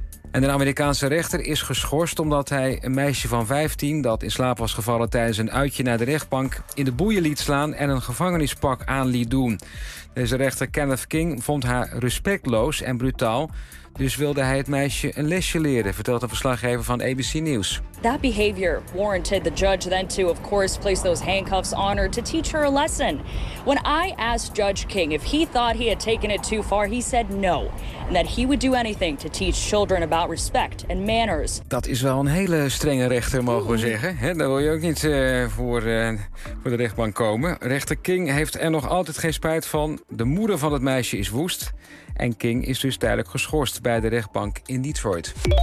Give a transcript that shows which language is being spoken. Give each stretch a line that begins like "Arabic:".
Dutch: En een Amerikaanse rechter is geschorst omdat hij een meisje van 15... dat in slaap was gevallen tijdens een uitje naar de rechtbank, in de boeien liet slaan en een gevangenispak aan liet doen. Deze rechter Kenneth King vond haar respectloos en brutaal. Dus wilde hij het meisje een lesje leren, vertelt een verslaggever van ABC News.
English: That behavior warranted the judge then to, of course, place those handcuffs on her to teach her a lesson. When I asked Judge King if he thought he had taken it too far, he said no. And that he would do anything to teach children about respect and manners.
Dutch: Dat is wel een hele strenge rechter, mogen we zeggen. He, daar wil je ook niet voor de rechtbank komen. Rechter King heeft er nog altijd geen spijt van. De moeder van het meisje is woest. En King is dus tijdelijk geschorst bij de rechtbank in Detroit.